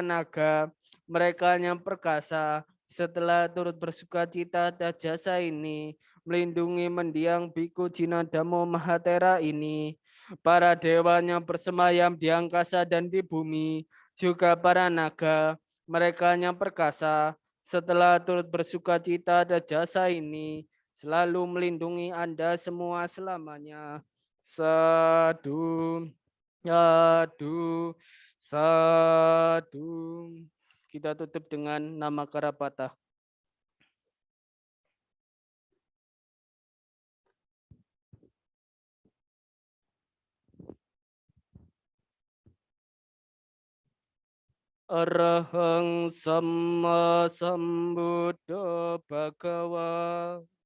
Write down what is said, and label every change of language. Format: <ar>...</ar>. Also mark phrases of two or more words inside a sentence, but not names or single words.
<id>naga, mereka yang perkasa, setelah turut bersuka cita atas jasa ini, melindungi mendiang Biku Jinadamo Mahatera ini, para dewanya bersemayam di angkasa dan di bumi, juga para naga, mereka yang perkasa, setelah turut bersuka cita atas jasa ini, selalu melindungi Anda semua selamanya.</id> <pi>Sadu, sadu, sadu.</pi> <id>Kita tutup dengan nama Karapata.</id> <pi>Arahang Sama Sambuddha Bhagawa.</pi>